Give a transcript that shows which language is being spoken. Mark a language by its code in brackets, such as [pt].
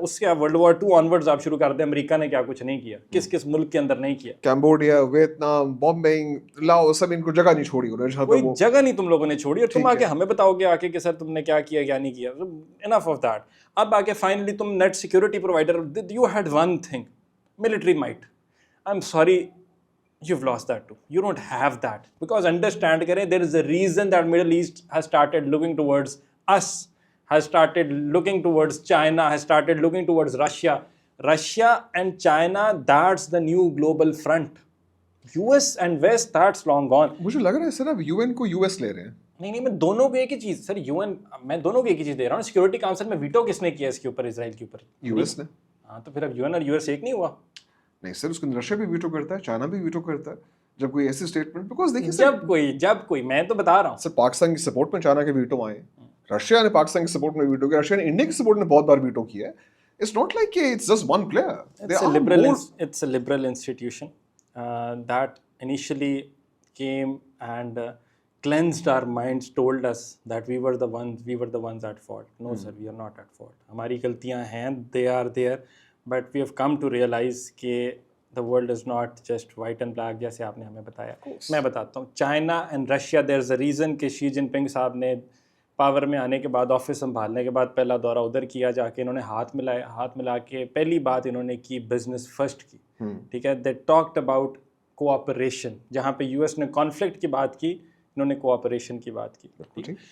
[ur] اس کے آپ world war 2 onwards آپ شروع کر دیں, امریکہ نے کیا کچھ نہیں کیا, کس کس ملک کے اندر نہیں کیا. کمبوڈیا، ویتنام، بامبنگ، لاؤس، سب ان کو جگہ نہیں چھوڑی انہوں نے. کوئی جگہ نہیں تم لوگوں نے چھوڑی, اور تم آ کے ہمیں بتاؤ گے آ کے کہ سر تم نے کیا کیا کیا نہیں کیا. [en] Enough of that. [ur] اب آ کے [en] finally [ur] تم [en] Net security provider, you had one thing, military might. I am sorry, you've lost that too. You don't have that. Because understand [ur] کریں, [en] there is a reason that Middle East has started looking towards us, has started looking towards China, has started looking towards Russia. Russia and China, that's the new global front. US and West, that's long gone. [ur] مجھے لگ رہا ہے سر اب UN کو US لے رہے ہیں. نہیں میں دونوں کو ایک ہی چیز, سر UN میں دونوں کو ایک ہی چیز دے رہا ہوں. سیکورٹی کاؤنسل میں ویٹو کس نے کیا اس کے اوپر, اسرائیل کے اوپر؟ US نے. ہاں تو پھر اب UN اور US ایک نہیں ہوا. نہیں سر, اس کے اندر رشیا بھی ویٹو کرتا ہے, چائنا بھی ویٹو کرتا ہے جب کوئی ایسی اسٹیٹمنٹ. بیکاز دیکھیے جب کوئی میں تو بتا رہا ہوں سر, پاکستان کی سپورٹ میں چائنا کے ویٹو آئے, رشیا نے پاکستان کی سپورٹ میں ویٹو کیا, رشیا نے انڈیا کی سپورٹ میں بہت بار ویٹو کیا ہے. [en] it's not like [ur] کہ [en] It's just one player. It's a liberal institution that initially came and cleansed our minds, told us that we were the ones at fault. No sir, we are not at fault. [ur] ہماری غلطیاں ہیں, [en] they are there. But we have come to realize [ur] کہ [en] the world is not just white and black [ur] جیسے آپ نے ہمیں بتایا. میں بتاتا ہوں, China and Russia, [en] there is a reason [ur] کہ شی جن پنگ صاحب نے پاور میں آنے کے بعد, آفس سنبھالنے کے بعد پہلا دورہ ادھر کیا, جا کے انہوں نے ہاتھ ملا کے پہلی بات انہوں نے کی بزنس فرسٹ کی. ٹھیک ہے, [en] they talked about [ur] کوآپریشن. جہاں پہ US نے کانفلکٹ کی بات کی, انہوں نے کوآپریشن کی بات کی.